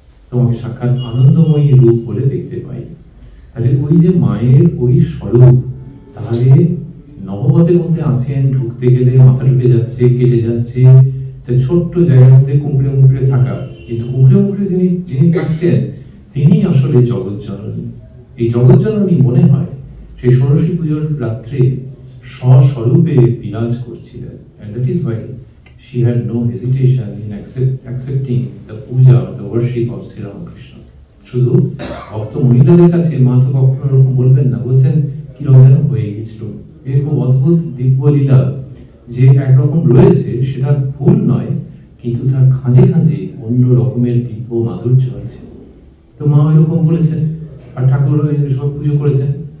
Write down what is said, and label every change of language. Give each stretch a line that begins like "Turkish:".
Bangla: তোমাকে সাক্ষাৎ আনন্দময়ী রূপ বলে দেখতে পাই। তাহলে ওই যে মায়ের ওই স্বরূপ, তাহলে নববতের মধ্যে আছেন, ঢুকতে গেলে মাথা ঢুকে যাচ্ছে, কেটে যাচ্ছে, ছোট্ট জায়গার মধ্যে কুঁকড়ে মুকড়ে থাকা, কিন্তু কুঁকড়ে মুকড়ে যিনি থাকছেন তিনি আসলে জগৎ জননী। এই জগৎ জননী মনে হয় সেই ষোড়শী পুজোর রাত্রে স্বস্বরূপে বিরাজ করছিলেন।
English: And that is why she had no hesitation in accepting the puja, the worship of Sri Ramakrishna.
Bangla: শুধু ভক্ত মহিলাদের কাছে মা তো কখনো এরকম বলবেন না, বলছেন কিরকম যেন হয়ে গেছিল। এরকম অদ্ভুত দিব্য লীলা যে একরকম রয়েছে, সেটা ভুল নয়, কিন্তু তার খাঁজে খাঁজে অন্য রকমের দিব্য মাধুর্য আছে। তো মা এরকম বলেছেন, আর ঠাকুর সব পুজো করেছেন।